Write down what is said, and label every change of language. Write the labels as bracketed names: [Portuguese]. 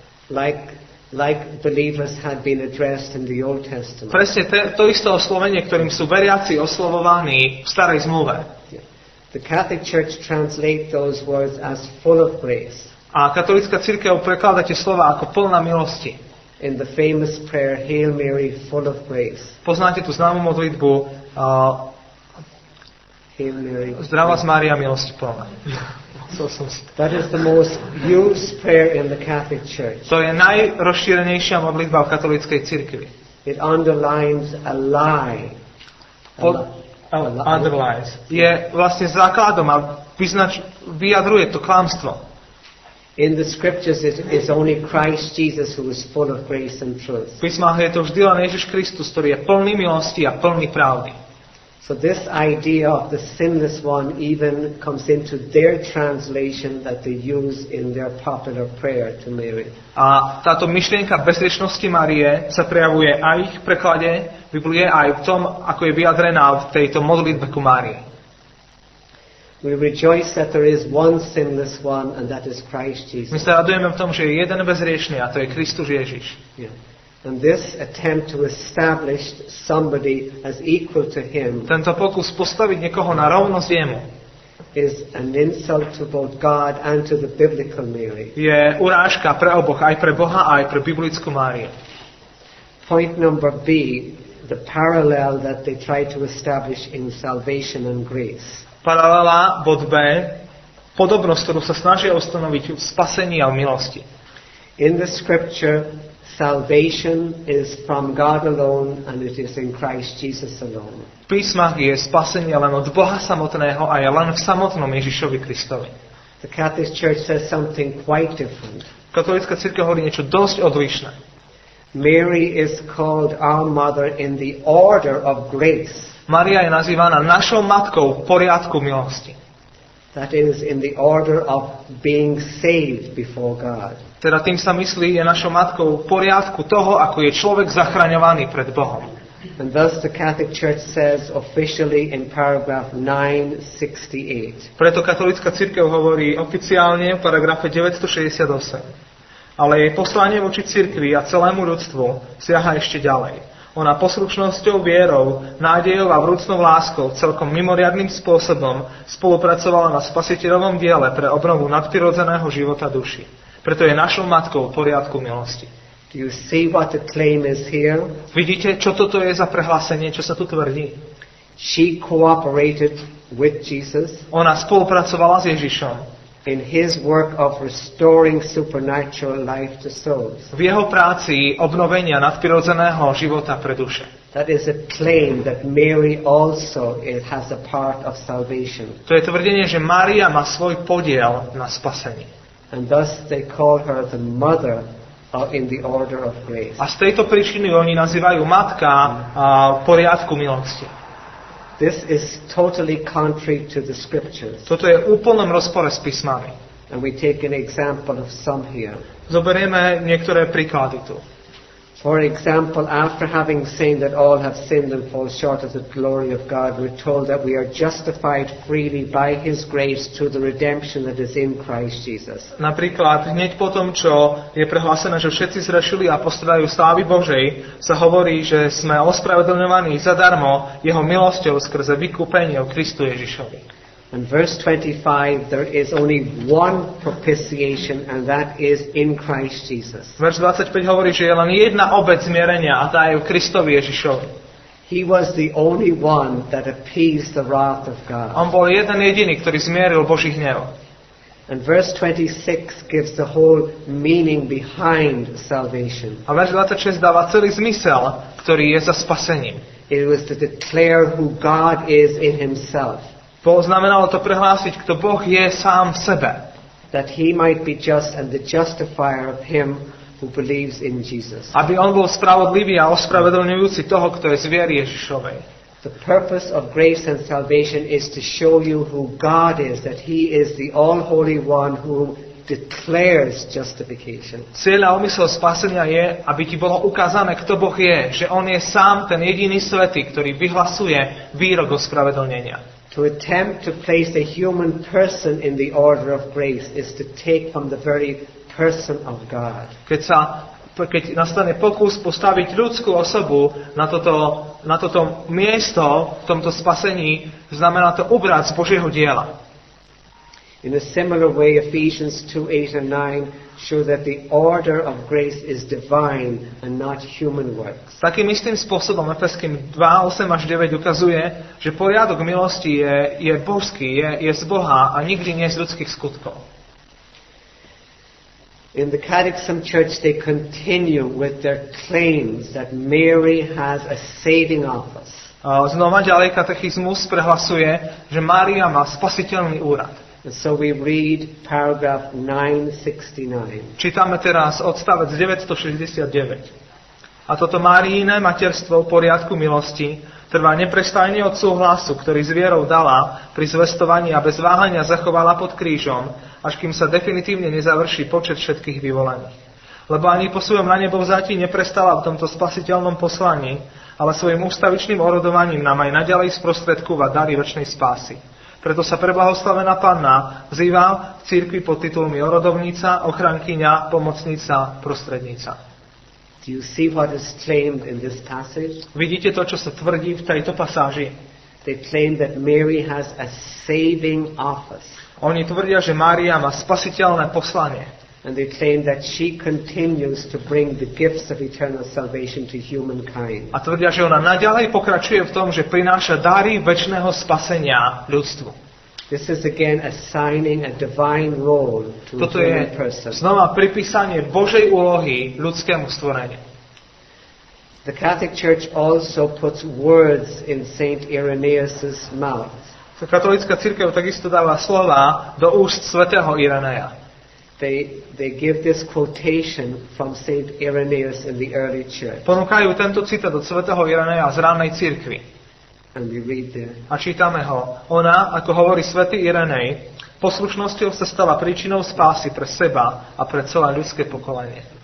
[English] Like believers had been addressed in the Old Testament. [Slovak] Presne to isté oslovenie, ktorým sú veriaci oslovovaní v Starej zmluve. [English] The Catholic Church translate those words as full of grace. [Slovak] A katolícka cirkev prekladá tie slova ako plná milosti. [English] In the famous prayer, Hail Mary, full of grace. [Slovak] Poznáte tú známú modlitbu [English] Hail Mary. [Slovak] Zdravá z Mária, milosti plná. [English] That is the most used prayer in the Catholic Church. [Slovak] To je najrozšírenejšia modlitba v katolíckej cirkvi. [English] It underlines a lie. Underlines. [Slovak] Je vlastne základom a vyjadruje to klamstvo. [English] In the scriptures it is only Christ Jesus who is full of grace and truth. [Slovak] V písmach je to vždy len Ježiš Kristus, ktorý je plný milosti a plný pravdy. [English] So this idea of the sinless one even comes into their translation that they use in their popular prayer to Mary. [Slovak] A táto myšlienka bezriešnosti Márie sa prejavuje aj v preklade Biblie, aj v tom, ako je vyjadrená v tejto modlitbe ku Márii. [English] We rejoice that there is one sinless one and that is Christ Jesus. [Slovak] My sa radujeme v tom, že je jeden bezriešný a to je Kristus Ježiš. Yeah. [English] And this attempt to establish somebody as equal to him [Slovak] Tento pokus postaviť niekoho na rovnosť jemu [English] is an insult to both God and to the biblical Mary. [Slovak] je urážka pre oboch, aj pre Boha, aj pre biblickú Máriu. [English] Point number B, the parallel that they try to establish in salvation and grace. [Slovak] Paralela, bod B, podobnosť, ktorú sa snažia ustanoviť v spasení a v milosti. [English] In the scripture, salvation is from God alone and it is in Christ Jesus alone. [Slovak] V písmach je spasenie len od Boha samotného a je len v samotnom Ježišovi Kristovi. [English] The Catholic Church says something quite different. [Slovak] Katolícka cirkev hovorí niečo dosť odlišné. [English] Mary is called our mother in the order of grace. [Slovak] Maria je nazývaná našou matkou v poriadku milosti. [English] That is, in the order of being saved before God. [Slovak] Teda tým sa myslí, je našou matkou v poriadku toho, ako je človek zachraňovaný pred Bohom. [English] And thus the Catholic Church says officially in paragraph 968. [Slovak] Preto katolícka cirkev hovorí oficiálne v paragrafe 968. Ale jej poslanie voči cirkvi a celému ľudstvu siaha ešte ďalej. Ona poslušnosťou, vierou, nádejou a vrúcnou láskou celkom mimoriadnym spôsobom spolupracovala na spasiteľovom diele pre obnovu nadprirodzeného života duši. Preto je našou matkou v poriadku milosti. [English] Do you see what the claim is here? [Slovak] Vidíte, čo toto je za prehlásenie, čo sa tu tvrdí? [English] She cooperated with Jesus [Slovak] Ona spolupracovala s Ježišom [English] in his work of restoring supernatural life to souls. [Slovak] v jeho práci obnovenia nadprirodzeného života pre duše. [English] That is a claim that Mary also has a part of salvation. [Slovak] To je tvrdenie, že Mária má svoj podiel na spasení. [English] And thus they call her the mother in the order of grace. [Slovak] A z tejto príčiny oni nazývajú matka v poriadku milosti. [English] This is totally contrary to the scriptures. [Slovak] Toto je v úplnom rozpore s písmami. [English] And we take an example of some here. [Slovak] Zoberieme niektoré príklady tu. [English] For example, after having seen that all have sinned and fall short of the glory of God, we're told that we are justified freely by His grace through the redemption that is in Christ Jesus. [Slovak] Napríklad, hneď po tom, čo je prehlásené, že všetci zrešili a postradajú slávy Božej, sa hovorí, že sme ospravedlňovaní zadarmo Jeho milosťou skrze vykúpenie v Kristu Ježišovi. [English] In verse 25, there is only one propitiation, and that is in Christ Jesus. [Slovak] Verš 25 hovorí, že je len jedna obeť zmierenia a tá je v Kristovi Ježišovi. [English] He was the only one that appeased the wrath of God. [Slovak] On bol jeden jediný, ktorý zmieril Boží hnev. [English] And verse 26 gives the whole meaning behind salvation. [Slovak] A verš 26 dáva celý zmysel, ktorý je za spasením. [English] It was to declare who God is in Himself. [Slovak] Znamenalo to prehlásiť, kto Boh je sám v sebe. [English] That He might be just and the justifier of him who believes in Jesus. [Slovak] Aby on bol spravodlivý a ospravedlňujúci toho, kto je z viery Ježišovej. [English] The purpose of grace and salvation is to show you who God is, that He is the all-holy one who declares justification. [Slovak] Cieľ a úmysel spasenia je, aby ti bolo ukázané, kto Boh je, že on je sám ten jediný svätý, ktorý vyhlasuje výrok ospravedlnenia. [English] To attempt to place a human person in the order of grace is to take from the very person of God. [Slovak] Keď nastane pokus postaviť ľudskú osobu na toto miesto v tomto spasení, znamená to ubrať z Božieho diela. [English] In a similar way, Ephesians 2:8 and 9 show that the order of grace is divine and not human works. [Slovak] Takým istým spôsobom Efeským 2:8 až 9 ukazuje, že poriadok milosti je božský, je z Boha a nikdy nie z ľudských skutkov. [English] In the Catechism Church, they continue with their claims that Mary has a saving office. [Slovak] Znova ďalej katechizmus prehlasuje, že Mária má spasiteľný úrad. [English] And so we read paragraph 969. [Slovak] Čítame teraz odstavec 969. A toto Máriine materstvo v poriadku milosti trvá neprestajne od súhlasu, ktorý s vierou dala pri zvestovaní a bez váhania zachovala pod krížom, až kým sa definitívne nezavrší počet všetkých vyvolených. Lebo ani po svojom na nebo vzáti neprestala v tomto spasiteľnom poslaní, ale svojim ústavičným orodovaním nám aj naďalej sprostredkúva dary večnej spásy. Preto sa preblahoslavená Panna vzýva v cirkvi pod titulmi orodovnica, ochrankyňa, pomocnica, prostrednica. [English] Do you see what is claimed in this passage? [Slovak] Vidíte to, čo sa tvrdí v tejto pasáži? [English] They claim that Mary has a saving office. [Slovak] Oni tvrdia, že Mária má spasiteľné poslanie. [English] And they claim that she continues to bring the gifts of eternal salvation to humankind. [Slovak] A tvrdia, že ona naďalej pokračuje v tom, že prináša dary večného spasenia ľudstvu. [English] This is again assigning a divine role to [Slovak] Toto [English] a [Slovak] je [English] human person. [Slovak] znova pripísanie Božej úlohy ľudskému stvoreniu. [English] The Catholic Church also puts words in Saint Irenaeus' mouth. [Slovak] Katolícka cirkev takisto dáva slova do úst svätého Ireneja. [English] They give this quotation from Saint Irenaeus in the early church. [Slovak] Ponúkajú tento citát od svätého Ireneja z rannej cirkvi. [English] And we read there. [Slovak] A čítame ho. Ona, ako hovorí svätý Irenej, poslušnosťou sa stala príčinou spásy pre seba a pre celé ľudské pokolenie.